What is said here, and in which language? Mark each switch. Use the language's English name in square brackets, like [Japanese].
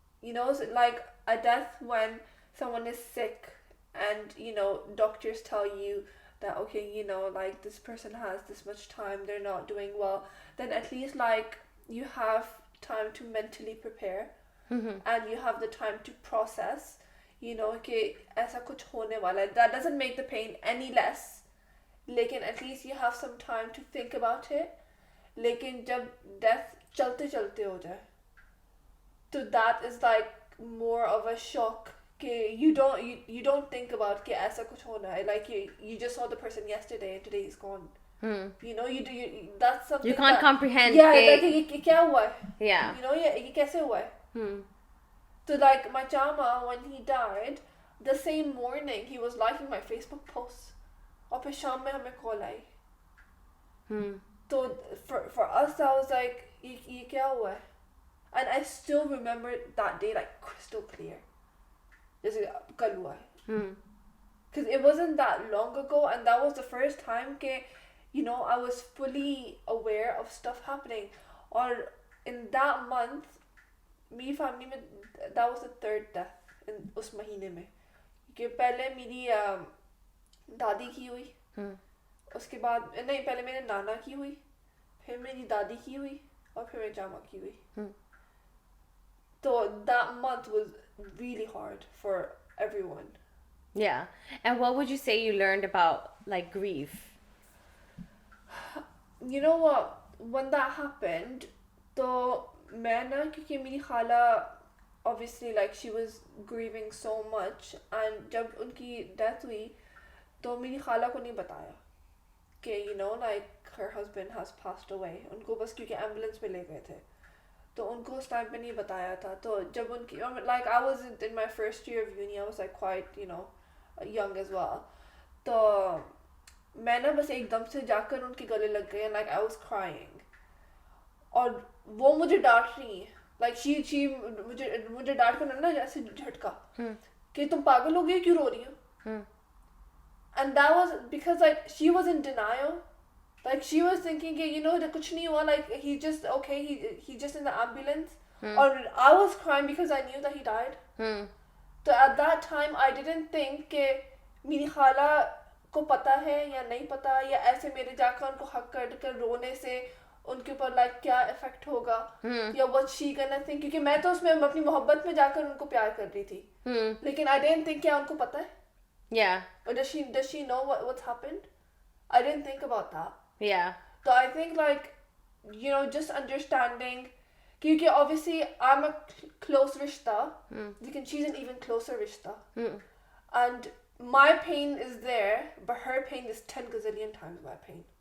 [English] It's like a death when someone is sick and doctors tell you that okay, like this person has this much time, they're not doing well, then at least like you have time to mentally prepare, and you have the time to process, [Hindi] कि ऐसा कुछ होने वाला है. [English] That doesn't make the pain any less, लेकिन at least you have some time to think about it. [Hindi] लेकिन जब death चलते चलते हो जाए, [English] so that is like more of a shock. [Hindi] कि [English] you don't think about [Hindi] कि ऐसा कुछ होना है. [English] Like you just saw the person yesterday and today he's gone. That's something you can't comprehend. Yeah, like [Hindi] ये क्या हुआ है? [English] Yeah. [Hindi] ये कैसे हुआ है? [English] So like my chama, when he died, the same morning he was liking my Facebook posts. [Hindi] और फिर शाम में हमें call I. [English] So for us, I was like, [Hindi] ये क्या हुआ है? [English] And I still remember that day like crystal clear. [Hindi] जैसे कल हुआ है. [English] Because it wasn't that long ago, and that was the first time कि you know, I was fully aware of stuff happening. Or in that month, [Hindi] मेरी family में [English] that was the third death in [Hindi] उस महीने में. कि पहले मेरी दादी की हुई, उसके बाद नहीं पहले मेरे नाना की हुई, फिर मेरी दादी की हुई और फिर मेरी जामा की हुई. [English] So that month was really hard for everyone. Yeah. And what would you say you learned about like grief? You know what? [Hindi] When that happened, तो मैं ना क्योंकि मेरी खाला [English] obviously like she was grieving so much [Hindi] and जब उनकी death हुई तो मेरी खाला को नहीं बताया कि [English] you know like her husband has passed away. [Hindi] उनको बस क्योंकि ambulance में ले गए थे तो उनको उस टाइम पे नहीं बताया था. तो जब उनकी [English] like I was in my first year of uni, I was like quite you know young as well. [Hindi] तो मैं ना बस एकदम से जाकर उनके गले लग गई [English] and like I was crying. [Hindi] और वो मुझे डांट रही है [English] like she [Hindi] मुझे डांट कर ना जैसे झटका कि तुम पागल हो गई क्यों रो रही हो. [English] And that was because like she was in denial. Like she was thinking कि you know [Hindi] कुछ नहीं हुआ, [English] like he just okay, he just in the ambulance. Or I was crying because I knew that he died. So at that time I didn't think [Hindi] कि मेरी खाला को पता है या नहीं पता या ऐसे मेरे जाकर उनको हक कर रोने से उनके ऊपर like क्या इफेक्ट होगा या [English] what she gonna think, [Hindi] क्योंकि मैं तो उसमें अपनी मोहब्बत में जाकर उनको प्यार कर रही थी. लेकिन [English] I didn't think [Hindi] क्या उनको पता है. [English] Yeah. Or does she know what's happened? I didn't think about that. Yeah. So I think like you know just understanding क्योंकि obviously I'm a close rishta, लेकिन she's an even closer rishta. And my pain is there, but her pain is 10 gazillion times my pain.